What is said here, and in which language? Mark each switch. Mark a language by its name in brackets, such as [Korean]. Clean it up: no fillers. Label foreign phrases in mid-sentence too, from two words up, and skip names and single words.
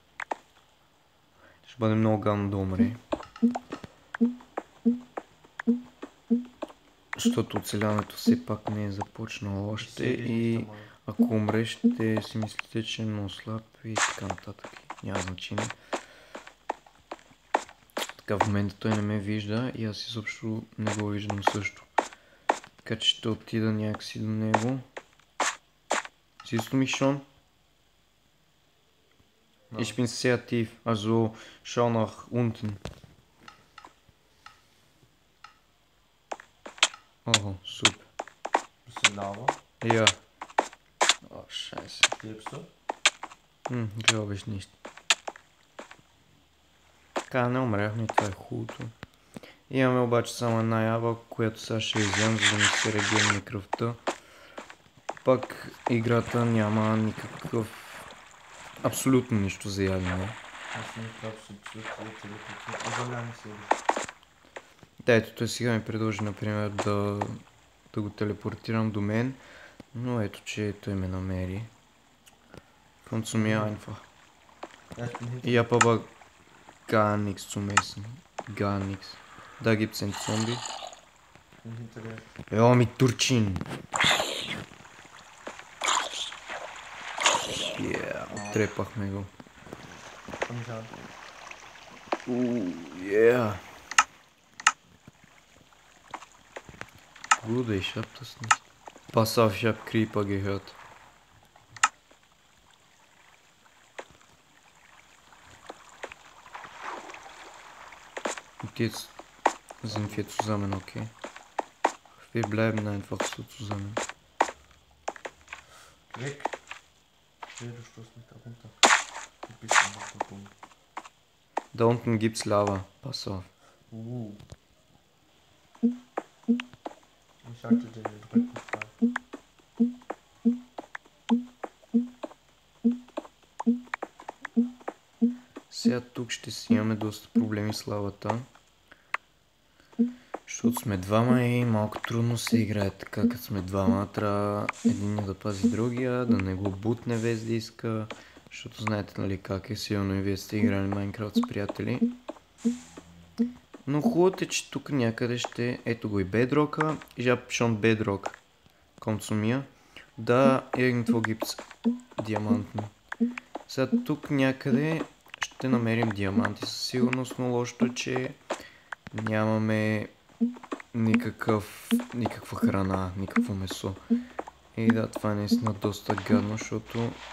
[Bulgarian] Ще бъде много гадно да умре. Защото оцеляването все пак не е започнало още и ако умре ще си мислите, че е много слаб и така нататък. Няма значение. Така в момента той не ме вижда и аз изобщо не го виждам също. Така че ще отида някакси до него. [German] Siehst du mich schon? No. Ich bin sehr tief, also schau nach unten. Oh, super. Bisschen Lava. Ja. Oh, scheiße. Lebst du? Glaube ich nicht. [Bulgarian] Така, не умряхме, това е хубавото. Имаме обаче само една ява, която сега ще изям, за да ми се регенерира кръвта. Пак играта няма никакъв... Абсолютно нищо за ядене. Аз не трябва да се Да, ето той сега ми предложи, например, да го телепортирам до мен, но ето, че той ме намери. [German] Kommt zu mir einfach. Ich hab aber gar nichts zum Essen. Gar nichts. Da gibt's einen Zombie. Ja, mit Turchin. [Bulgarian] Трепахме го. [German] Bruder, ich hab das nicht. Pass auf, ich hab Creeper gehört. Und jetzt sind wir zusammen, okay? Wir bleiben einfach so zusammen. Weg. Du stoßt mich da runter. Du bist einfach da dumm. Da unten gibt's Lava. Pass auf. [Bulgarian] Ich Чакай да ви добре какво прави. Сега тук ще си имаме доста проблеми с лавата. Защото сме двама и малко трудно се играе така, като сме двама. Трябва един да пази другия, да не го бутне без да иска. Защото знаете нали как е, сигурно и вие сте играли Майнкрафт с приятели. Но хубавото е, че тук някъде ще... Ето го и бедрока. [German] Ich hab schon Bedrock. Kommt zu mir. [Bulgarian] Да, [German] irgendwo gibt's [Bulgarian] диамантни. Сега тук някъде ще намерим диаманти със сигурност, но лошото е, че нямаме никаква храна, никакво месо. И да, това е наистина доста гадно, защото...